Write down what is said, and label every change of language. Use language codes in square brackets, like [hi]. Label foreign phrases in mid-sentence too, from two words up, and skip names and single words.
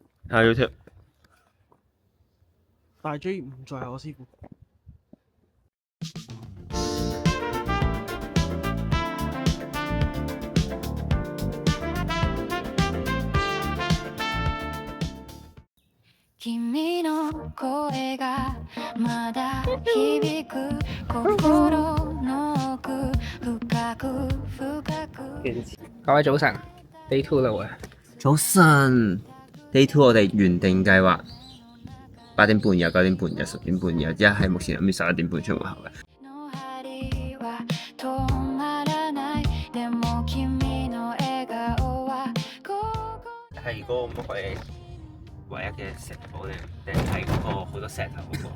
[yue] 睇 YouTube。大 J 唔在我師傅。 [ja] 君の声がまだ響く心の奧深く深く。 [yue] 各位早晨，Day 2啦喎。早晨，Day 2我哋原定計劃8點半有、9點半有、10點半有，而家係目前諗住11點半出門口嘅。係嗰個乜鬼唯一嘅石堡定係嗰個好多石頭嗰個？